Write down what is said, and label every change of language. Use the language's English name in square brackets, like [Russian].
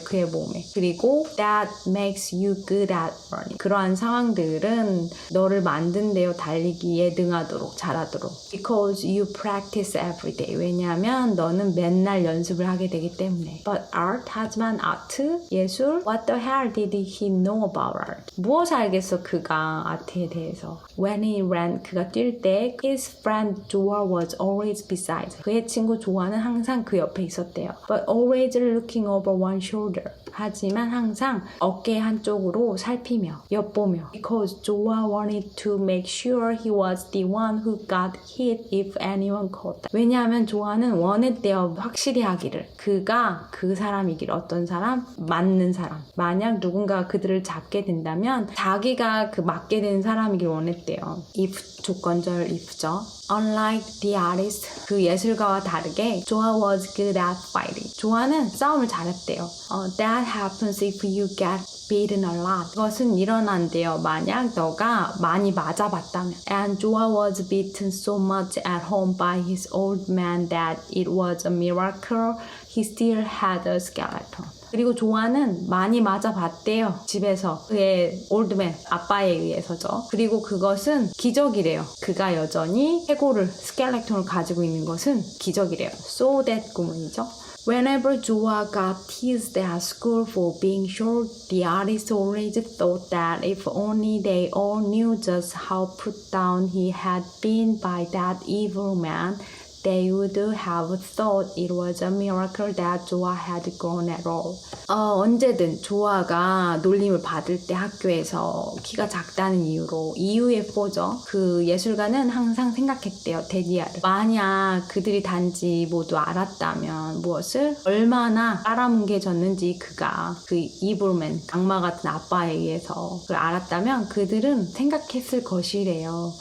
[Korean] 그의 몸에. 그리고 [English] that makes you good at running. [Korean] 그러한 상황들은 너를 만든대요. 달리기에 능하도록 잘하도록. [English] Because you practice every day. [Korean] 왜냐하면 너는 맨날 연습을 하게 되기 때문에. [English] But art, [Korean] 하지만 아트, 예술, [English] what the hell did he know about art? [Korean] 무엇을 알겠어 그가 아트에 대해서. [English] When he ran, [Korean] 그가 뛸 때 [English] his friend Joa was always beside. [Korean] 그의 친구 조아는 항상 그 옆에 있었대요. [English] But always looking over one shoulder. [Korean] 하지만 항상 어깨 한쪽으로 살피며 엿보며. [English] Because Joa wanted to make sure he was the one who got hit if anyone caught them. [Korean] 왜냐하면 조아는 원했대요. 확실히 하기를. 그가 그 사람이길. 어떤 사람? 맞는 사람. 만약 누군가 그들을 잡게 된다면 자기가 그 맞게 된 사람이길 원했대요. if 조건절 if죠. [English] Unlike the artist, [Korean] 그 예술가와 다르게 [English] Joa was good at fighting. [Korean] 조아는 싸움을 잘했대요. [English] That happens if you get beaten a lot. [Korean] 그것은 일어난대요. 만약 너가 많이 맞아봤다면. [English] And Joa was beaten so much at home by his old man that it was a miracle he still had a skeleton. [Korean] 그리고 조아는 많이 맞아봤대요. 집에서 그의 올드맨 아빠에 의해서죠. 그리고 그것은 기적이래요. 그가 여전히 해골을 스켈레톤을 가지고 있는 것은 기적이래요. [English] So that [Korean] 구문이죠. [English] Whenever Joa got teased at school for being short, the artist always thought that if only they all knew just how put down he had been by that evil man, they would have thought it was a miracle that Joa had grown at all. [Korean] 언제든 조아가 놀림을 받을 때 학교에서 키가 작다는 이유로 이유에4죠. 그 예술가는 항상 생각했대요. 데디아를. 만약 그들이 단지 모두 알았다면 무엇을? 얼마나 깔아뭉개졌는지 그가 그 이블맨 악마 같은 아빠에 의해서 그걸 알았다면 그들은 생각했을 것이래요.